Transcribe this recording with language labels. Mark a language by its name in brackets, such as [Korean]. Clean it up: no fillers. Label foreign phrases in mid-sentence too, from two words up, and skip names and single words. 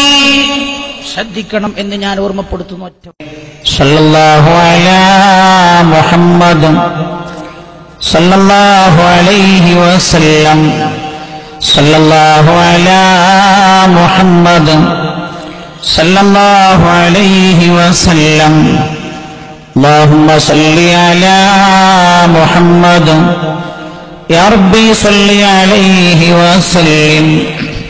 [Malayalam] ശ്രദ്ധിക്കണം എന്ന് ഞാൻ ഓർമ്മപ്പെടുത്തുന്നു. [Arabic] صلى الله على محمد صلى الله عليه وسلم، صلى الله على محمد صلى الله عليه وسلم. اللهم صل على محمد يا ربي صل عليه وسلم.